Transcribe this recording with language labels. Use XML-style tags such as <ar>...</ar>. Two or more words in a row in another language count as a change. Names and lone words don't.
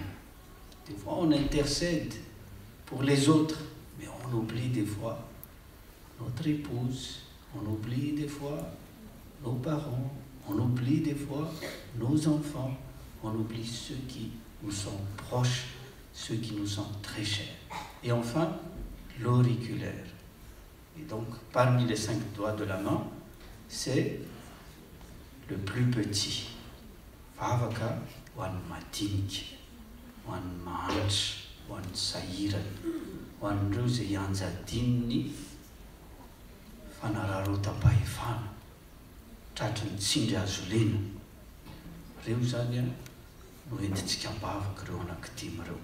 <fr>Des fois, on intercède pour les autres, mais on oublie des fois notre épouse, on oublie des fois nos parents, on oublie des fois nos enfants, on oublie ceux qui nous sont proches, ceux qui nous sont très chers. Et enfin, l'auriculaire. Et donc, parmi les 5 doigts de la main, c'est le plus petit.</fr> <mg>Vavaka, wan madinika, wan mahantra, wan sahirana, wan reo zay anjadininy fanararotam-pahefana, tratry ny tsindry azo lena. Reo zany no entintsika ambavaka reo anankidimy reo.</mg>